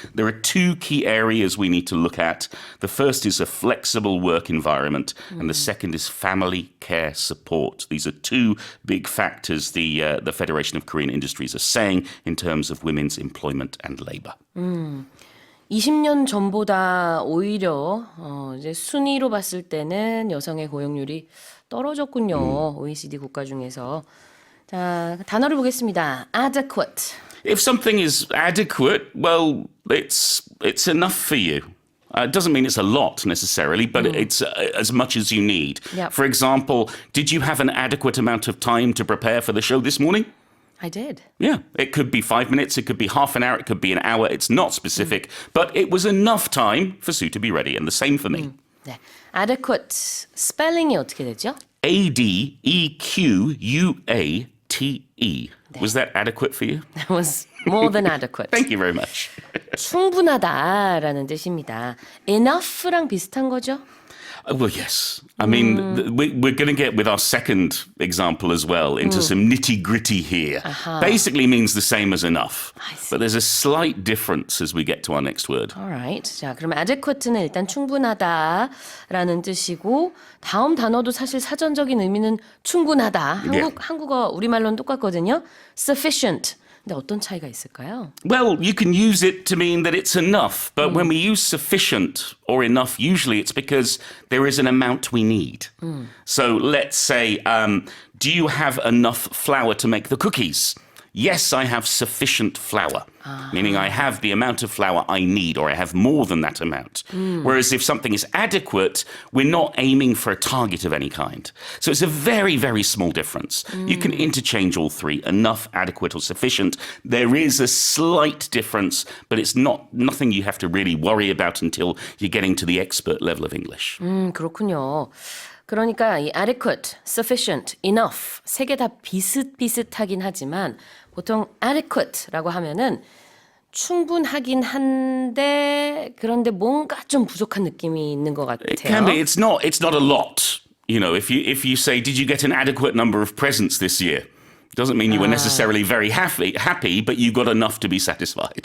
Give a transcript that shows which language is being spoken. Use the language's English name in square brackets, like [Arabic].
[English] There are 2 key areas we need to look at. The first is a flexible work environment, and the second is family care support. These are 2 big factors the Federation of Korean Industries are saying in terms of women's employment and labor. [Korean] 20년 전보다 오히려 이제 순위로 봤을 때는 여성의 고용률이 떨어졌군요. OECD 국가 중에서. 자, 단어를 보겠습니다. adequate. [English] If something is adequate, well, it's enough for you. It doesn't mean it's a lot necessarily, but it's as much as you need. Yep. For example, did you have an adequate amount of time to prepare for the show this morning? I did. Yeah, it could be 5 minutes, it could be half an hour, it could be an hour. It's not specific, but it was enough time for Sue to be ready, and the same for me. [Korean] 네. adequate 스펠링이 어떻게 되죠? [English] ADEQUATE. Was that adequate for you? That was more than adequate. Thank you very much. [Korean] 충분하다라는 뜻입니다. enough랑 비슷한 거죠? [English] Well, yes. I mean, we're going to get with our second example as well into some nitty gritty here. Basically means the same as enough. But there's a slight difference as we get to our next word. Alright. [Korean] 자, 그럼 adequate는 일단 충분하다라는 뜻이고 다음 단어도 사실 사전적인 의미는 충분하다. 한국어 우리말로는 똑같거든요. [English] sufficient. [Korean] 근데 어떤 차이가 있을까요? [English] Well, you can use it to mean that it's enough, but when we use sufficient or enough, usually it's because there is an amount we need. So let's say, do you have enough flour to make the cookies? Yes, I have sufficient flour, meaning I have the amount of flour I need, or I have more than that amount. Whereas if something is adequate, we're not aiming for a target of any kind. So it's a very, very small difference. You can interchange all 3, enough, adequate, or sufficient. There is a slight difference, but it's nothing you have to really worry about until you're getting to the expert level of English. [Korean] 그렇군요. 그러니까 이 adequate, sufficient, enough 세 개 다 비슷비슷하긴 하지만 보통 adequate라고 하면은 충분하긴 한데 그런데 뭔가 좀 부족한 느낌이 있는 것 같아요. [English] It can be. It's not a lot. You know, if you say, did you get an adequate number of presents this year? Doesn't mean you were necessarily very happy, but you got enough to be satisfied.